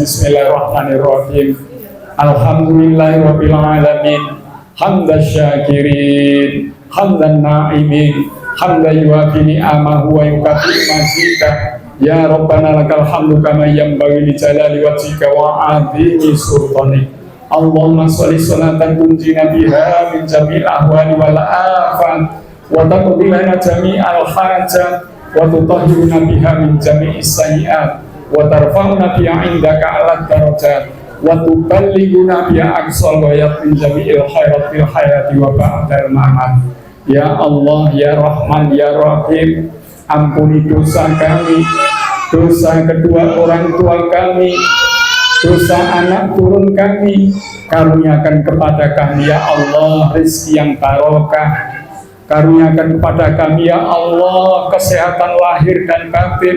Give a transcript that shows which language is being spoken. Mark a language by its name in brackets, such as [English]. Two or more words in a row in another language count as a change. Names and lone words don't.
[Arabic] بسم الله الرحمن الرحيم. الحمد لله رب العالمين. حمدا شاكرين، حمدا ناعمين، حمدا يوافي نعمه ويكافئ مزيده. يا ربنا لك الحمد كما ينبغي لجلال وجهك وعظيم سلطانك. اللهم صل صلاة تنجينا بها من جميع الأهوال والآفات وتقضي لنا جميع الحاجات وتطهرنا بها من جميع السيئات وترفعنا بها عندك أعلى الدرجات وتبلغنا بها أقصى الغايات من جميع الخيرات في الحياة وبعد الممات. يا الله، يا رحمن، يا رحيم, [Indonesian] ampuni dosa kami, dosa kedua orang tua kami, dosa anak turun kami. Karuniakan kepada kami [Arabic] يا الله [Indonesian] rezeki yang barokah. Karuniakan kepada kami [Arabic] يا الله [Indonesian] kesehatan lahir dan batin.